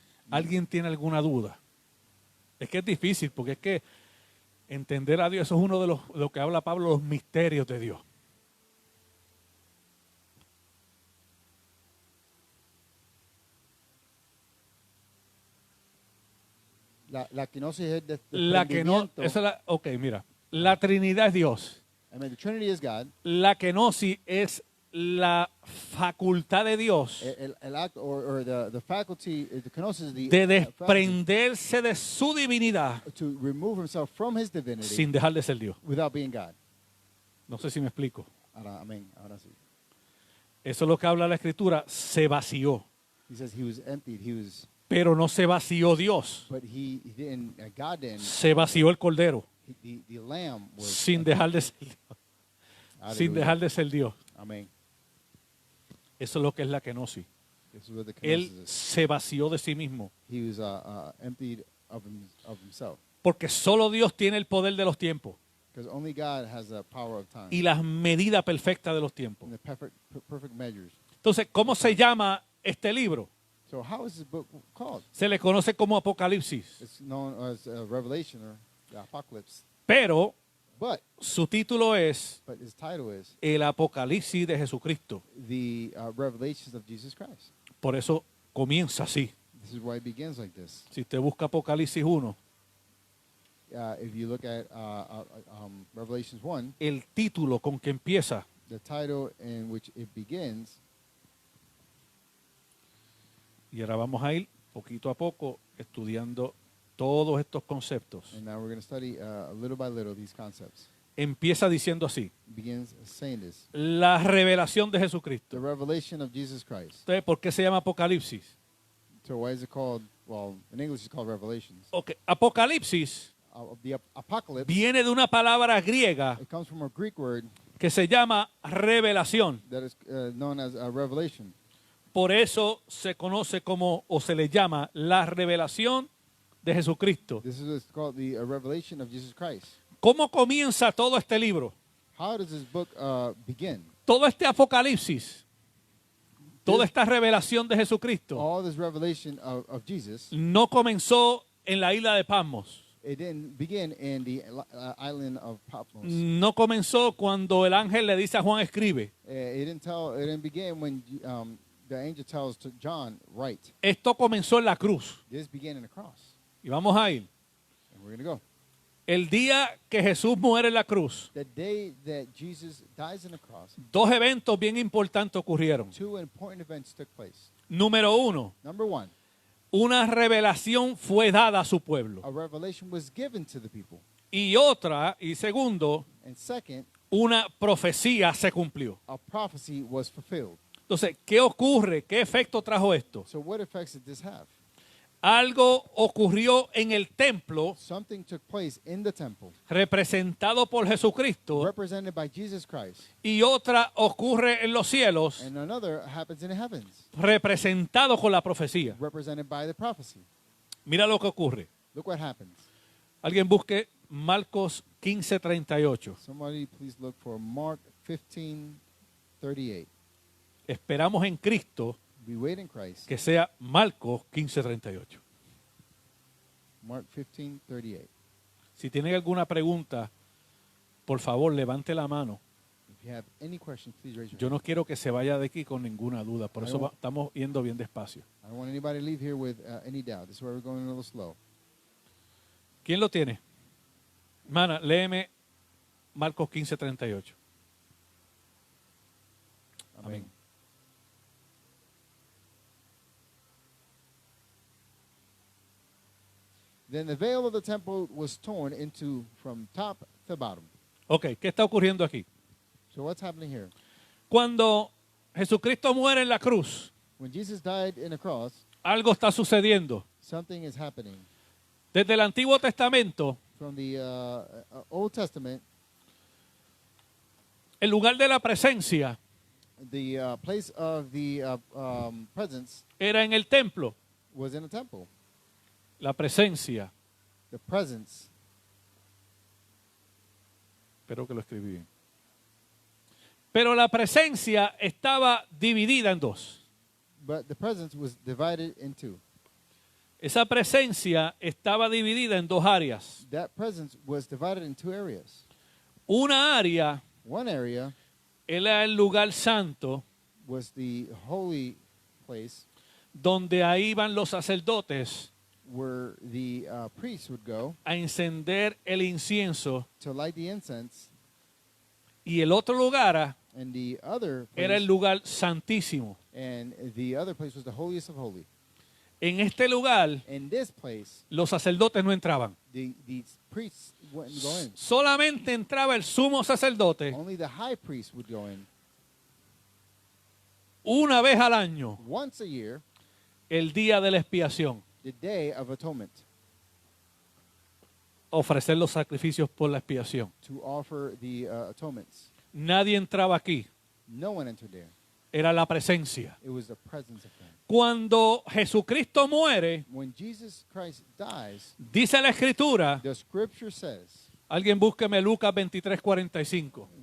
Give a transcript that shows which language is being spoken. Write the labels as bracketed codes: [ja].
[es] ¿Alguien tiene alguna duda? Es que es difícil, porque es que entender a Dios, eso es uno de lo que habla Pablo, los misterios de Dios. La kenosis es de La que no, esa es la, ok, mira, la Trinidad es Dios. [en] I mean, the Trinity is God. [es] La kenosis es la facultad de Dios [en] El act or the faculty, the kenosis is the [es] de [en] faculty [es] desprenderse de su divinidad [en] to remove himself from his divinity [es] sin dejar de ser Dios. [en] without being God. [es] No sé si me explico. Ahora, amén. Ahora sí. Eso es lo que habla la Escritura, se vació. [en] He says he was emptied. He was But [es] no se vació Dios. [en] he didn't. God didn't. [es] Se vació el Cordero [en] The lamb was [es] sin dejar de ser Dios. Sin Hallelujah. dejar de ser Dios. Amén. Eso es lo que es la kenosis. [en] This is what the [es] Él [en] kenosis is. [es] se vació de sí mismo. [en] He was emptied of himself, [es] Porque solo Dios tiene el poder de los tiempos [en] because only God has the power of time [es] y las medidas perfectas de los tiempos. [en] and the perfect measures. [es] Entonces, ¿cómo se llama este libro? [en] So how is this book called? [es] Se le conoce como Apocalipsis. [en] It's known as Revelation or the Apocalypse, [es] Pero [en] but [es] su título es [en] his title is [es] El Apocalipsis de Jesucristo. [en] the Revelations of Jesus Christ. [es] Por eso comienza así. [en] This is why it begins like this. [es] Si usted busca Apocalipsis 1, [en] If you look at Revelations 1, [es] el título con que empieza [en] the title in which it begins, [es] y ahora vamos a ir poquito a poco estudiando todos estos conceptos. [en] and now we're going to study little by little these concepts. [es] Empieza diciendo así, [en] Begins saying this. [es] la revelación de [en] The [es] Jesucristo. [en] revelation of Jesus Christ. [es] Entonces, ¿por qué se llama Apocalipsis? [en] So why is it called, well, in English it's called Revelations. [es] Ok, Apocalipsis [en] The apocalypse, [es] viene de una palabra griega [en] it comes from a Greek word [es] que se llama revelación. [en] that is known as revelation. [es] Por eso se conoce como, o se le llama, la revelación de Jesucristo. [en] This is what's called the revelation of Jesus Christ. [es] ¿Cómo comienza todo este libro? [en] How does this book begin? [es] Todo este Apocalipsis, toda esta revelación de Jesucristo, [en] All this revelation of Jesus, [es] no comenzó en la isla de Patmos. [en] it didn't begin in the island of Patmos. [es] No comenzó cuando el ángel le dice a Juan escribe. [en] It didn't begin when the angel tells to John, write. [es] Esto comenzó en la cruz. [en] This began in the cross. [es] Y vamos a ir. [en] And we're going to go. [es] El día que Jesús muere en la cruz, [en] The day that Jesus dies on the cross, [es] dos eventos bien importantes ocurrieron. [en] two important events took place. [es] Número uno, [en] Number one, [es] una revelación fue dada a su pueblo. [en] a revelation was given to the people. [es] Y segundo, [en] And second, [es] una profecía se cumplió. [en] a prophecy was fulfilled. [es] Entonces, ¿qué ocurre? ¿Qué efecto trajo esto? [en] So what effects did this have? [es] Algo ocurrió en el templo [en] Something took place in the temple, [es] representado por Jesucristo [en] represented by Jesus Christ, [es] y otra ocurre en los cielos [en] and another happens in the heavens, [es] representado con la profecía. [en] represented by the prophecy. [es] Mira lo que ocurre. [en] Look what happens. [es] Alguien busque Marcos 15:38. [en] Somebody please look for Mark 15:38. [es] Esperamos en Cristo [en] We wait in Christ. [es] que sea Marcos 15:38. [en] Mark 15:38. [es] Si tienen alguna pregunta, por favor, levante la mano. [en] If you have any questions, please raise your [es] Yo [en] hand. [es] no quiero que se vaya de aquí con ninguna duda, por eso estamos yendo bien despacio. [en] I don't want anybody to leave here with any doubt. This is why we're going a little slow. [es] ¿Quién lo tiene? Hermana, léeme Marcos 15:38. Amén. [en] Then the veil of the temple was torn into from top to bottom. [es] Ok, ¿qué está ocurriendo aquí? [en] So what's happening here? [es] Cuando Jesucristo muere en la cruz, [en] When Jesus died in the cross, [es] algo está sucediendo. [en] something is happening. [es] Desde el Antiguo Testamento, [en] From the Old Testament, [es] el lugar de la presencia [en] the place of the presence [es] era en el templo. [en] was in a temple. [es] La presencia, [en] The presence, [es] espero que lo escribí bien. Pero la presencia estaba dividida en dos. [en] but the presence was divided in two. [es] Esa presencia estaba dividida en dos áreas. [en] That presence was divided in two areas. [es] Una área [en] One area [es] era el lugar santo, [en] was the holy place [es] donde ahí iban los sacerdotes [en] where the priests would go [es] a encender el incienso. [en] to light the incense, [es] Y el otro lugar [en] and the other [es] era el [en] place, [es] lugar santísimo. [en] and the other place was the holiest of holy. [es] En este lugar, [en] In this place, [es] los sacerdotes no entraban. [en] the priests wouldn't go in. [es] Solamente entraba el sumo sacerdote [en] Only the high priest would go in [es] una vez al año [en] once a year [es] el día de la expiación, [en] the Day of Atonement, [es] ofrecer los sacrificios por la expiación. [en] to offer the atonements. [es] Nadie entraba aquí, [en] No one entered there. [es] era la presencia. [en] It was the presence of God. [es] Cuando Jesucristo muere, [en] When Jesus Christ dies, [es] dice la Escritura, [en] the scripture says, [es] alguien búsqueme Lucas 23:45.